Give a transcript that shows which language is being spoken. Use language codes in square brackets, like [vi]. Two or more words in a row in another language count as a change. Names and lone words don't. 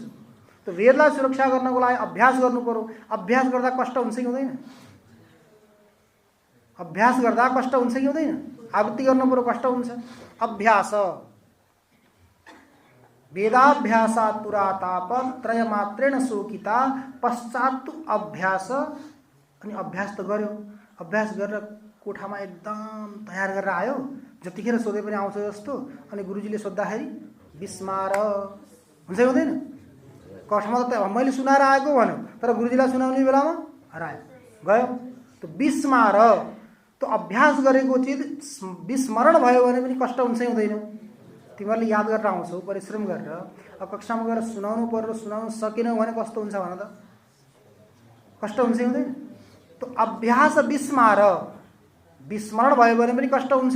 [ne] तो वेदलाई सुरक्षा गर्नको लागि अभ्यास गर्नु पर्यो। अभ्यास गर्दा कष्ट हुन्छ कि हुँदैन? अभ्यास गर्दा कष्ट हुन्छ कि हुँदैन? आवृत्ति गर्नु पर्यो, कष्ट हुन्छ। [sa] अभ्यास, वेदाभ्यासात् पुरा ताप त्रय मात्रेण शोकिता। पश्चात तु अभ्यास। [ne] अनि अभ्यास त गर्यो, अभ्यास गरेर कोठामा एकदम तयार गरेर आयो, जतिखेर सोधे पनि आउँछ जस्तो। अनि गुरुजीले सोद्धाखेरि विस्मार हुन्छ हुँदैन? कक्षामा त मैले सुनाएर आएको भन्यो, तर गुरुजीलाई सुनाउने बेलामा हरायो, गयो। तो विस्मार, तो अभ्यास गरेको चिज विस्मरण भयो भने पनि कष्ट हुन्छ हुँदैन? तिमीहरूले याद गरेर आउँछौ, परिश्रम गरेर। अब कक्षामा गएर सुनाउनु पर्यो, सुनाउन सकेनौ भने कस्तो हुन्छ भन त? कष्ट हुन्छ हुँदैन? तो अभ्यास विस्मार, विस्मरण भयो भने पनि कष्ट हुन्छ।